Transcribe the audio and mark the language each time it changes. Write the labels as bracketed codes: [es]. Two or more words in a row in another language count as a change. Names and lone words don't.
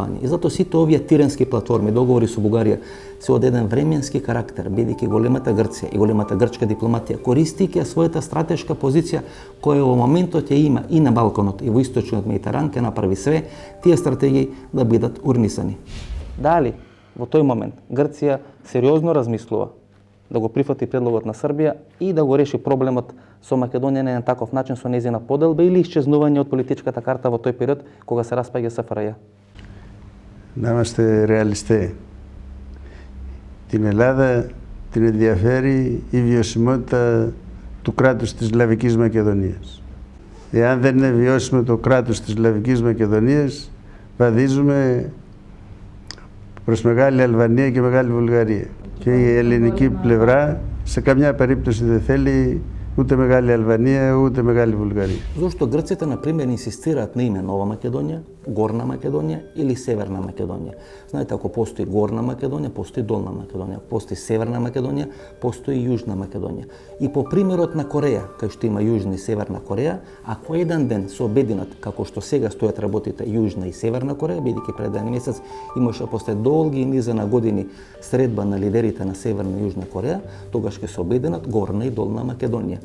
[mk] И затоа сите овие тиренски платформи, договори со Бугарија, се од еден временски карактер, бидејќи големата Грција и големата грчка дипломатија, користејќи својата стратешка позиција која во моментот ја има и на Балканот и во источниот Медитеран, ќе направи све тие стратегии да бидат урнисани. Дали во тој момент Грција сериозно размислува да го прифати предлогот на Србија и да го реши проблемот со Македонија на еден таков начин со нејзина поделба или исчезнување од политичката карта во тој период кога се распаѓа СФРЈ? [el] Να είμαστε ρεαλιστές. Την Ελλάδα την ενδιαφέρει η βιωσιμότητα του κράτους της Σλαβικής Μακεδονίας. Εάν δεν είναι βιώσιμο το κράτος της Σλαβικής Μακεδονίας, βαδίζουμε προς Μεγάλη Αλβανία και Μεγάλη Βουλγαρία. Και η ελληνική πλευρά σε καμιά περίπτωση δεν θέλει ούτε μεγάλη Αλβανία, ούτε μεγάλη Βουλγαρία. [mk] Зошто грците, например, инсистираат на име Нова Македонија, Горна Македонија или Северна Македонија? Знаете, ако постои Горна Македонија, постои Долна Македонија, постои Северна Македонија, постои Јужна Македонија. И по примерот на Кореја, кај што има Јужна и Северна Кореја, ако еден ден се обединат како што сега стојат работите Јужна и Северна Кореја, бидејќи пред еден месец имаше после долги низа на години средба на лидерите на Северна и Јужна Кореја, тогаш ќе се обединат Горна и Долна Македонија.